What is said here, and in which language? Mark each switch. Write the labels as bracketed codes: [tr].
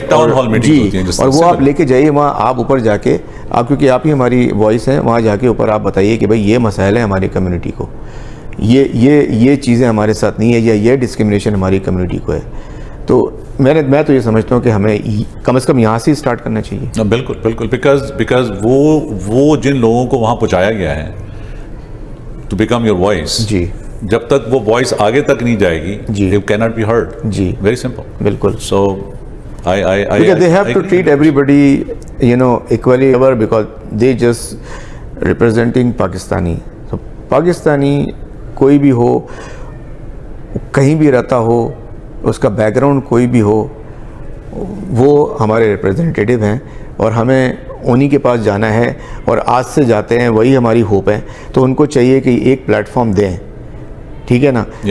[ur] جی, اور وہ آپ لے کے جائیے وہاں, آپ اوپر جا کے آپ, کیونکہ آپ ہی ہماری وائس ہیں, وہاں جا کے اوپر آپ بتائیے کہ بھائی یہ مسائل ہیں ہماری کمیونٹی کو, یہ چیزیں ہمارے ساتھ نہیں ہے, یا یہ ڈسکرمنیشن ہماری کمیونٹی کو ہے. تو میں تو یہ سمجھتا ہوں کہ ہمیں کم از کم یہاں سے اسٹارٹ کرنا چاہیے. بالکل بالکل, بیکاز وہ جن لوگوں کو وہاں پہنچایا گیا ہے [en] to become your voice, [ur] جی, جب تک وہ وائس آگے تک نہیں جائے گی, جی, [en] It can not be heard. [ur] جی, [en] Very simple. [ur] بالکل. [en] So they have to treat everybody equally, because they just representing Pakistani. [ur] So Pakistani کوئی بھی ہو, کہیں بھی رہتا ہو, اس کا بیک گراؤنڈ کوئی بھی ہو, وہ ہمارے ریپریزنٹیٹیو ہیں اور ہمیں انہی کے پاس جانا ہے. اور آج سے جاتے ہیں, وہی ہماری ہوپ ہے. تو ان کو چاہیے کہ ایک پلیٹ فارم دیں, ٹھیک ہے نا.